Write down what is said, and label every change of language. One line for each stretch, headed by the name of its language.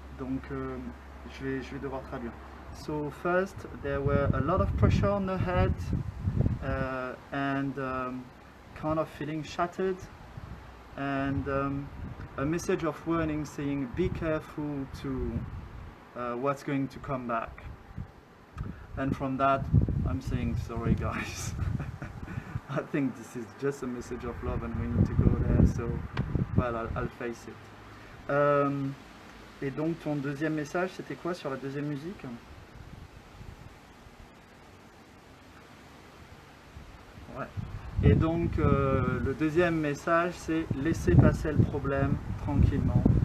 French: Donc, je vais devoir traduire.
English: So first, there were a lot of pressure on the head and kind of feeling shattered, and a message of warning saying, "Be careful to what's going to come back." And from that, I'm saying, "Sorry, guys." I think this is just a message of love, and we need to go there. So, well, I'll face it.
French: Et donc, ton deuxième message, c'était quoi sur la deuxième musique? Ouais. Et donc, le deuxième message, c'est laisser passer le problème tranquillement.